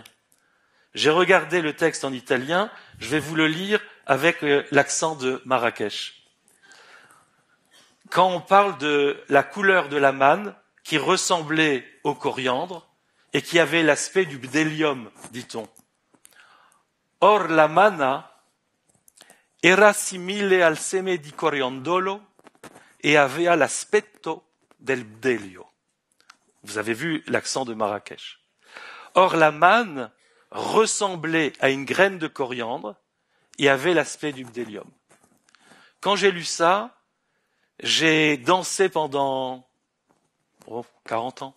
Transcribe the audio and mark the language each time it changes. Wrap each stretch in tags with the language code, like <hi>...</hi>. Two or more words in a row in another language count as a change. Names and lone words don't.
<fr>J'ai regardé le texte en italien, je vais vous le lire avec l'accent de Marrakech. Quand on parle de la couleur de la manne qui ressemblait au coriandre, et qui avait l'aspect du bdellium, dit-on.</fr> <it>Or la manna era simile al seme di coriandolo e aveva l'aspetto del bdelio.</it> <fr>Vous avez vu l'accent de Marrakech. Or la manne ressemblait à une graine de coriandre et avait l'aspect du bdellium. Quand j'ai lu ça, j'ai dansé pendant 40 ans.</fr>